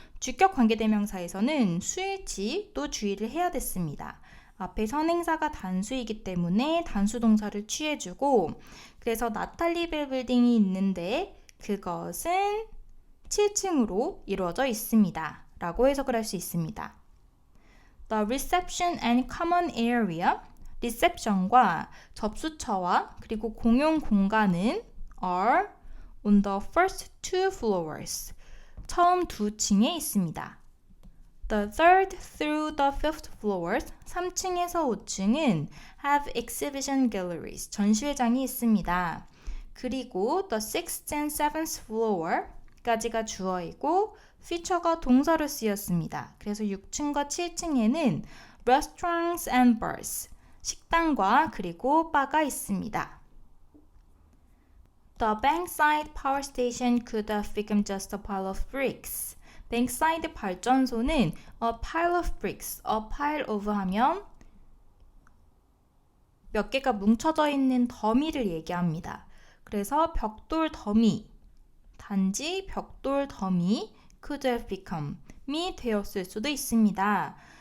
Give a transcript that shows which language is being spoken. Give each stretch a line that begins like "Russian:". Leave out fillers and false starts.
Korean: 주격 관계대명사에서는 수일치 또 주의를 해야 됐습니다. 앞에 선행사가 단수이기 때문에 단수 동사를 취해주고, 그래서 나탈리 벨 빌딩이 있는데 그것은 7층으로 이루어져 있습니다 라고 해석을 할 수 있습니다.
English: The reception and common area,
Korean: 리셉션과 접수처와 그리고 공용 공간은
English: are on the first two floors,
Korean: 처음 두 층에 있습니다.
English: The third through the fifth floors,
Korean: 3층에서 5층은
English: have exhibition galleries,
Korean: 전시회장이 있습니다. 그리고
English: the sixth and seventh floor
Korean: 까지가 주어이고 feature가 동사로 쓰였습니다. 그래서 6층과 7층에는
English: restaurants and bars,
Korean: 식당과 그리고 바가 있습니다.
English: The Bankside Power Station could have become just a pile of bricks.
Korean: 뱅사이드 발전소는 a pile of bricks, a pile of 하면 몇 개가 뭉쳐져 있는 더미를 얘기합니다. 그래서 벽돌 더미, 단지 벽돌 더미 could have become이 되었을 수도 있습니다.